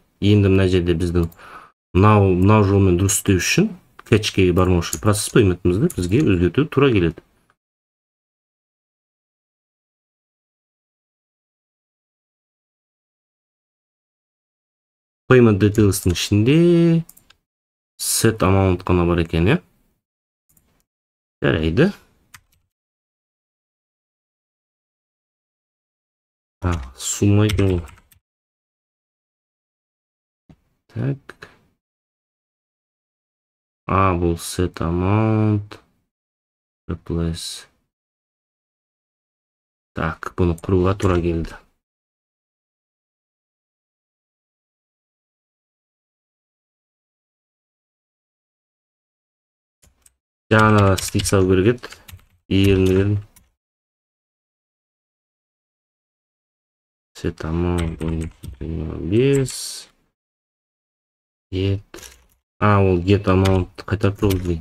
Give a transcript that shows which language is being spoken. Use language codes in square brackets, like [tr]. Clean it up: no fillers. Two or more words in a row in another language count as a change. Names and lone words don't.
[kk] Енді мына жерде біздің мынау жолмен дұрыс істеу үшін кетчке бармау үшін процесс payment'ымызды бізге өзгерту тура келеді. [en] Payment details'тың [kk] ішінде [en] set amount [kk] қана бар екен, е? Жарайды. Сумма екен ол. Так. Бұл [en] set amount. Replace. [kk] Так, бұны құруға тура келді. Жаңа стик салу керек еді. Ерінген. [en] Set amount 5. [kk] Get. Ол [en] get amount [kk] қайтарып тұрғызды.